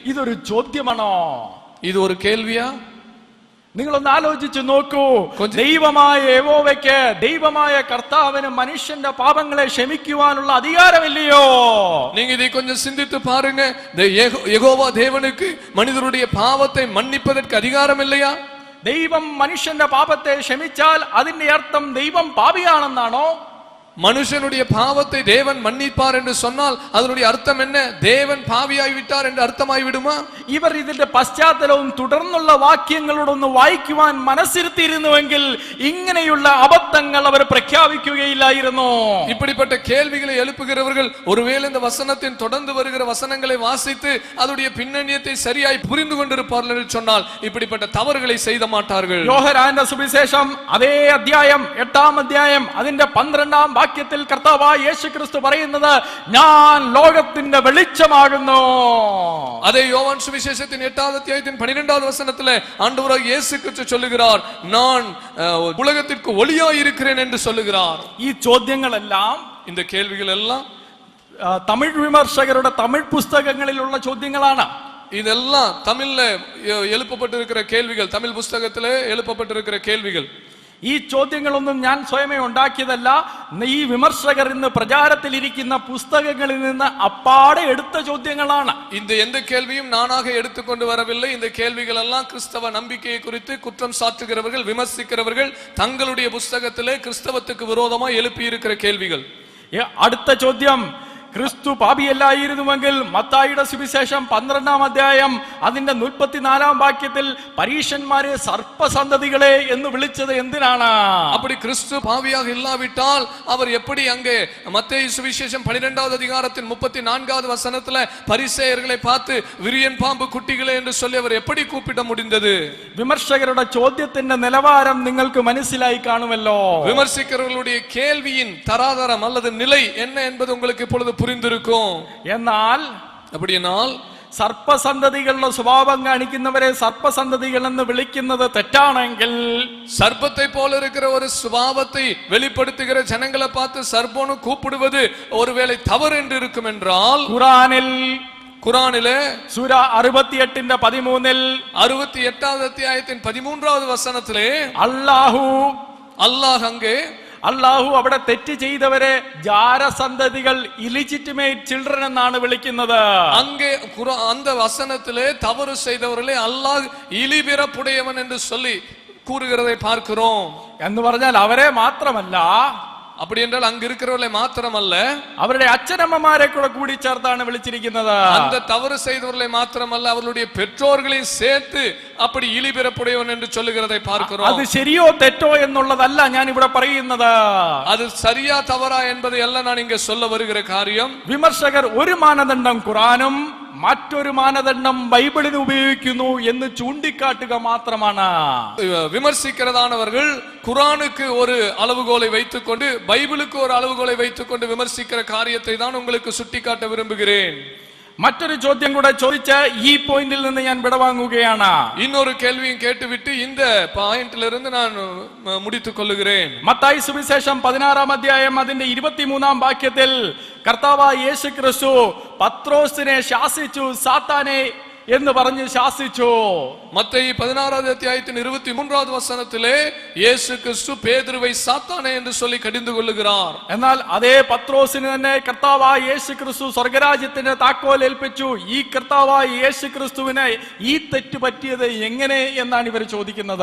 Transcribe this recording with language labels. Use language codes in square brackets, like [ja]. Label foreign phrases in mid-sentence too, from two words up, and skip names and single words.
[ml] ഇതൊരു ചോദ്യമാണോ? [ta] இது ஒரு கேள்வியா? [ml] നിങ്ങളൊന്ന് ആലോചിച്ചു നോക്കൂ. ദൈവമായ യഹോവയ്ക്ക്, ദൈവമായ കർത്താവിന് മനുഷ്യന്റെ പാപങ്ങളെ ക്ഷമിക്കുവാനുള്ള അധികാരമില്ലയോ? [ta] நீங்க இதை கொஞ்சம் சிந்தித்து பாருங்க. யெகோவா தேவனுக்கு மனிதருடைய பாவத்தை மன்னிப்பதற்கு அதிகாரம் இல்லையா? [ml] ദൈവം മനുഷ്യന്റെ പാപത്തെ ക്ഷമിച്ചാൽ അതിന്റെ അർത്ഥം ദൈവം പാപിയാണെന്നാണോ? [ta] மனுஷனுடைய பாவத்தை தேவன் மன்னிப்பார் என்று சொன்னால் அதனுடைய அர்த்தம் என்ன? தேவன் பாவியாய் விட்டார் என்று அர்த்தமாய் விடுமா? [ml] ഇവർ ഇതിന്റെ പശ്ചാത്തലവും തുടർന്നുള്ള വാക്യങ്ങളോടൊന്ന് വായിക്കുവാൻ മനസ്സിരുത്തിയിരുന്നുവെങ്കിൽ ഇങ്ങനെയുള്ള അബദ്ധങ്ങൾ അവർ പ്രഖ്യാപിക്കുകയില്ലായിരുന്നു. [ta] இப்படிப்பட்ட கேள்விகளை எழுப்புகிறவர்கள் ஒருவேளை இந்த வசனத்தின் தொடர்ந்து வருகிற வசனங்களை வாசித்து அதனுடைய பின்னணியத்தை சரியாய் புரிந்து கொண்டிருப்பார்கள் என்று சொன்னால் இப்படிப்பட்ட தவறுகளை செய்ய மாட்டார்கள். [ml] യോഹന്നാന്റെ സുവിശേഷം അതേ അധ്യായം 8-ാം അധ്യായം അതിന്റെ 12-ാം വാക്യത്തിൽ കർത്താവായ യേശുക്രിസ്തു പറയുന്നത്, ഞാൻ ലോകത്തിന്റെ വെളിച്ചമാകുന്നു. [ta] அதே யோவான் சுவிசேஷத்தின் 8வது அத்தியாயத்தின் 12வது வசனத்திலே ஆண்டவராகிய இயேசு கிறிஸ்து சொல்லுகிறார், நான் உலகத்திற்கு ஒளியாய் இருக்கிறேன் என்று சொல்லுகிறார். [ml] ഈ ചോദ്യങ്ങളെല്ലാം, [ta] இந்த கேள்விகள் எல்லாம் [ml] തമിഴ് വിമർശകരുടെ തമിഴ് പുസ്തകങ്ങളിലുള്ള ചോദ്യങ്ങളാണ്. [ta] இதெல்லாம் தமிழ்ல எழுப்பப்பட்டிருக்கிற கேள்விகள், தமிழ் புஸ்தகத்திலே எழுப்பப்பட்டிருக்கிற கேள்விகள். [ml] ഈ ചോദ്യങ്ങളൊന്നും ഞാൻ സ്വയമേ ഉണ്ടാക്കിയതല്ല. ഈ വിമർശകർ ഇന്ന് പ്രചാരത്തിൽ ഇരിക്കുന്ന പുസ്തകങ്ങളിൽ നിന്ന് അപ്പാടെ എടുത്ത ചോദ്യങ്ങളാണ്. [ta] இந்த எந்த கேள்வியும் நானாக எடுத்துக்கொண்டு வரவில்லை. இந்த கேள்விகள் எல்லாம் கிறிஸ்தவ நம்பிக்கையை குறித்து குற்றம் சாட்டுகிறவர்கள், விமர்சிக்கிறவர்கள் தங்களுடைய புஸ்தகத்திலே கிறிஸ்தவத்துக்கு விரோதமாக எழுப்பி இருக்கிற கேள்விகள். [ml] അടുത്ത ചോദ്യം, ക്രിസ്തു പാപിയല്ലായിരുന്നുവെങ്കിൽ മത്തായിയുടെ സുവിശേഷം 12-ാം അധ്യായം അതിന്റെ 34-ാം വാക്യത്തിൽ പരീശന്മാരെ സർപ്പസന്തതികളെ എന്ന് വിളിച്ചത് എന്തിനാണ്? [ta] அப்படி கிறிஸ்து பாவியாக இல்லாவிட்டால் அவர் எப்படி அங்கே மத்தேயு சுவிசேஷம் 12வது அதிகாரத்தின் 34வது வசனத்துல பரிசேயர்களை பார்த்து விரியன் பாம்பு குட்டிகளே என்று சொல்லி அவர் எப்படி கூப்பிட முடிந்தது? [ml] വിമർശകരുടെ ചോദ്യത്തിന്റെ നിലവാരം നിങ്ങൾക്ക് മനസ്സിലായി കാണുമല്ലോ. [ta] விமர்சிக்கிறவர்களுடைய கேள்வியின் தராதரம் அல்லது நிலை என்ன என்பது உங்களுக்கு இப்பொழுது புரிந்திருக்கும். [ml] എന്നാൽ [ta] அப்படியானால் [ml] സർപ്പസന്തതികളുടെ സ്വഭാവം കാണിക്കുന്നവരെ സർപ്പസന്തതികൾ എന്ന് വിളിക്കുന്നത് തെറ്റാണെങ്കിൽ, [ta] சர்ப்பத்தை போல இருக்கிற ஒரு சுபாவத்தை வெளிப்படுத்துகிற ஜனங்களை பார்த்து சர்ப்போன்னு கூப்பிடுவது ஒருவேளை தவறு என்று இருக்கும் என்றால், குரானிலே [ml] சூரா 68-ന്റെ 13-ൽ [ta] 68வது அத்தியாயத்தின் 13வது வசனத்திலே அல்லாஹ் அங்கே [ml] അവിടെ തെറ്റ് ചെയ്തവരെ ജാരസന്തതികൾ, [en] illegitimate children [ml] എന്നാണ് വിളിക്കുന്നത്. [ta] அங்கே அந்த வசனத்திலே தவறு செய்தவர்களே அல்லாஹ் இலிபிறப்புடையவன் என்று சொல்லி கூறுகிறதை பார்க்கிறோம். [ml] എന്ന് പറഞ്ഞാൽ അവരെ മാത്രമല്ല, [ta] அப்படி என்றால் அங்க இருக்கிறவர்களை மாத்திரமல்ல, [ml] அவருடைய അച്ഛനമ്മമാരെ കൂടി ചേർത്താണ് വിളിച്ചിരിക്കുന്നത്. [ta] அந்த தவறு செய்தவர்களை மாத்திரமல்ல, அவர்களுடைய பெற்றோர்களையும் சேர்த்து அப்படி இழிபிறப்புடையவன் என்று சொல்லுகிறதை பார்க்கிறோம். [ml] அது ശരിയോ തെറ്റോ എന്നുള്ളതല്ല ഞാൻ ഇവിടെ പറയുന്നത്. [ta] அது சரியா தவறா என்பதை எல்லாம் நான் இங்க சொல்ல வருகிற காரியம், [ml] വിമർശകർ ഒരു മാനദണ്ഡം ഖുർആനും മറ്റൊരു മാനദണ്ഡം ബൈബിളിന് ഉപയോഗിക്കുന്നു എന്ന് ചൂണ്ടിക്കാട്ടുക മാത്രമാണ്. [ta] விமர்சிக்கிறதானவர்கள் குர்ஆனுக்கு ஒரு அளவுகோலை வைத்துக்கொண்டு பைபிளுக்கு ஒரு அளவுகோலை வைத்துக்கொண்டு விமர்சிக்கிற காரியத்தை தான் உங்களுக்கு சுட்டிக்காட்ட விரும்புகிறேன். [ml] മറ്റൊരു ചോദ്യം കൂടെ ചോദിച്ച് ഈ പോയിന്റിൽ നിന്ന് ഞാൻ വിടവാങ്ങുകയാണ്. [ta] இன்னொரு கேள்வியும் கேட்டுவிட்டு இந்த பாயிண்ட்ல இருந்து நான் முடித்துக் கொள்ளுகிறேன். [ml] മത്തായി സുവിശേഷം 16-ാം അധ്യായം അതിന്റെ 23-ാം വാക്യത്തിൽ കർത്താവായ യേശു ക്രിസ്തു പത്രോസിനെ ശാസിച്ചു, സാത്താനെ എന്ന് പറഞ്ഞ് ശാസിച്ചു. [ta] மத்தேயு 16வது அத்தியாயத்தின் 23வது வசனத்திலே இயேசு கிறிஸ்து பேதுருவை சாத்தானே என்று சொல்லி கடிந்து கொள்ளுகிறார். [ml] എന്നാൽ അതേ പത്രോസിന് തന്നെ കർത്താവായ യേശു ക്രിസ്തു സ്വർഗ്ഗരാജ്യത്തിന്റെ താക്കോൽ ഏൽപ്പിച്ചു. ഈ കർത്താവായ യേശു ക്രിസ്തുവിനെ ഈ തെറ്റ് പറ്റിയത് എങ്ങനെ എന്നാണ് ഇവർ ചോദിക്കുന്നത്.